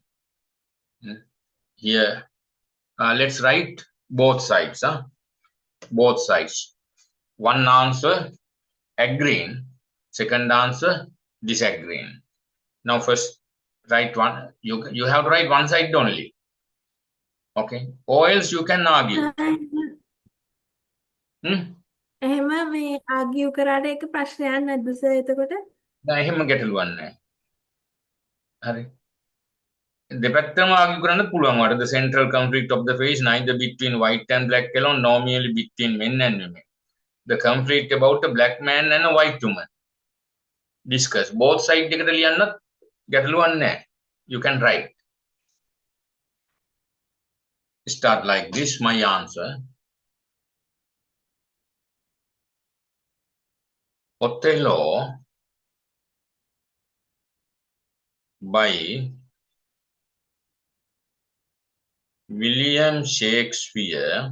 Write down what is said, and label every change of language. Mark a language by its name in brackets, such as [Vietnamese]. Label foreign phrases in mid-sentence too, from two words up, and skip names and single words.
[English] Here, let's write both sides. Both sides. One answer agreeing, second answer disagreeing. Now first write one. You have to write one side only. Okay. Or else you can argue. [Sinhala] එහෙම මේ ආගියු කරාට ඒක ප්‍රශ්නයක් නැද්ද සර් එතකොට? දැන් එහෙම ගැටලුවක් නැහැ. හරි. දෙපැත්තම ආගියු කරන්න පුළුවන්. [English] What is the central conflict of the face neither between white and black alone nor merely between men and women. The conflict about a black man and a white woman. Discuss. Both sides [Sinhala] එකට ලියන්නත් ගැටලුවක් නැහැ. [English] You can write. Start like this, my answer. Othello by William Shakespeare